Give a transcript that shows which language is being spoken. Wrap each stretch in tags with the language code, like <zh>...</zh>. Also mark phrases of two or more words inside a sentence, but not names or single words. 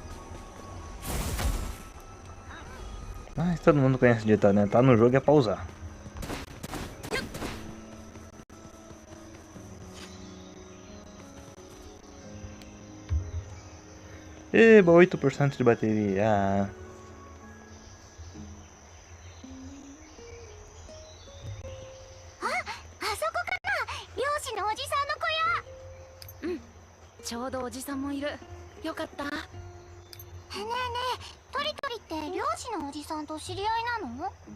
<pt>Mas todo mundo conhece o ditado, né? Tá no jogo é pra usar. Eba, 8% de bateria.</pt> <ja>あそこかな。漁師のおじさんの小屋。ちょうどおじさんもいる。よかった。ねえねえ、トリトリって漁師のおじさんと知り合いなの？</ja>